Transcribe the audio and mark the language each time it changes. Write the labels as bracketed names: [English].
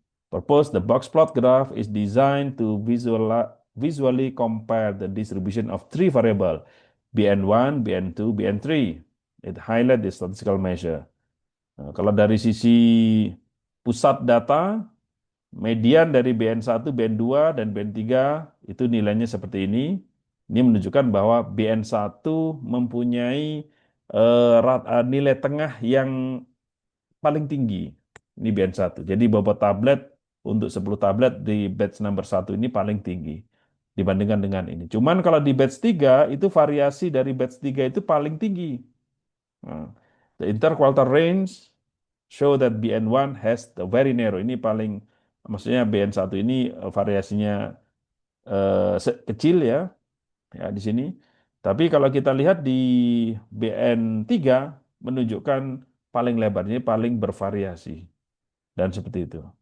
[English] Purpose, the box plot graph is designed to visually compare the distribution of three variables, BN1, BN2, BN3. It highlight the statistical measure. [Indonesian] Nah, kalau dari sisi pusat data, median dari BN1, BN2, dan BN3 itu nilainya seperti ini. Ini menunjukkan bahwa BN1 mempunyai nilai tengah yang paling tinggi. Ini BN1. Jadi bobot tablet untuk 10 tablet di batch number 1 ini paling tinggi dibandingkan dengan ini. Cuman kalau di batch 3 itu variasi dari batch 3 itu paling tinggi. Nah, [English] the interquartile range show that BN1 has the very narrow. [Indonesian] Ini paling, maksudnya BN1 ini variasinya kecil ya, ya di sini. Tapi kalau kita lihat di BN3 menunjukkan paling lebar, ini paling bervariasi dan seperti itu.